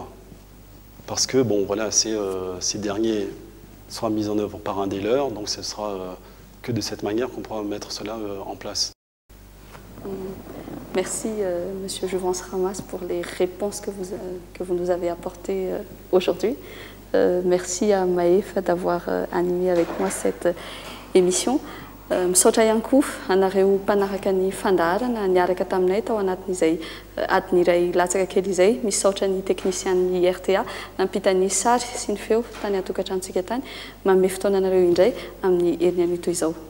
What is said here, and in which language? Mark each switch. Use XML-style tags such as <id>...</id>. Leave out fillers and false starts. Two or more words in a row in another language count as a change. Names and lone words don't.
<fr>Parce que, bon, voilà, ces derniers seront mis en œuvre par un des leurs, donc ce sera que de cette manière qu'on pourra mettre cela en place. Merci, Monsieur Jouvence Ramas, pour les réponses que vous nous avez apportées aujourd'hui. Merci à Maëf d'avoir animé avec moi cette émission.</fr> <mg>Misaotra ihany koa anareo mpanaraka ny fandaharana niaraka taminay tao anatin'izay adiny iray latsaka kely izay. Misaotra ny teknisian'ny RTA nampita ny sary sy ny feo tany atokantrantsika tany. Manome fotoana anareo indray amin'ny herin'ny anio toy izao.</mg>